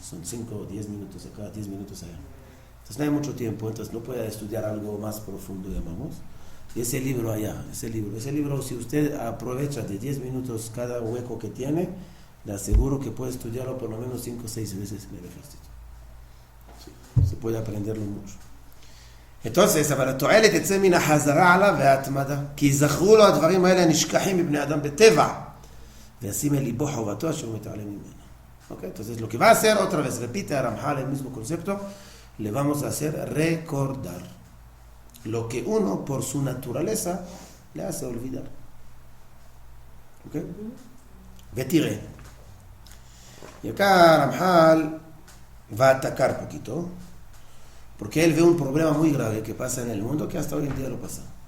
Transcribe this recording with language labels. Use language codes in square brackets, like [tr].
[es] Son 5 o 10 minutos acá, 10 minutos allá. Entonces no hay mucho tiempo, entonces no puede estudiar algo más profundo, llamamos. Y ese libro allá, ese libro, si usted aprovecha de 10 minutos cada hueco que tiene, le aseguro que puede estudiarlo por lo menos 5 o 6 veces en el ejército. Sí, se puede aprenderlo mucho. [he] entonces, אבל התועלת יצא מן החזרה עליו וההתמדה. כי יזכרו לו הדברים האלה הנשכחים מבני אדם בטבע, וישים אל ליבו חובתו אשר הוא מתעלם ממנו. [es] ¿Okay? Entonces, lo que va a hacer, otra vez, repite a Ramjal el mismo concepto, le vamos a hacer recordar lo que uno, por su naturaleza, le hace olvidar. ¿Ok? ותראה. Y acá Ramjal va a atacar un poquito, porque él ve un problema muy grave que pasa en el mundo, que hasta hoy en día lo pasa.